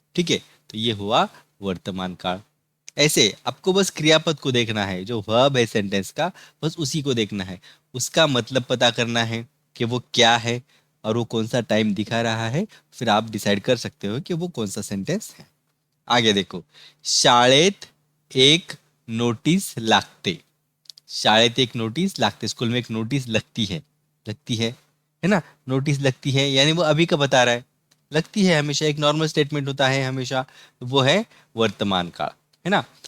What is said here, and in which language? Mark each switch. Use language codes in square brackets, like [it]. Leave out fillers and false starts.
[hi] ठीक है, तो ये हुआ वर्तमान काल। ऐसे आपको बस क्रियापद को देखना है, जो वर्ब है सेंटेंस का, बस उसी को देखना है। उसका मतलब पता करना है कि वो क्या है और वो कौन सा टाइम दिखा रहा है। फिर आप डिसाइड कर सकते हो कि वो कौन सा सेंटेंस है। आगे देखो, [mr] शाळेत एक नोटीस लागते। शाळेत एक नोटिस लागते, [hi] स्कूल में एक नोटिस लगती है ना। नोटिस लगती है यानी वो अभी का बता रहा है। लगती है हमेशा एक नॉर्मल स्टेटमेंट होता है हमेशा, तो वो है वर्तमान काळ, है ना।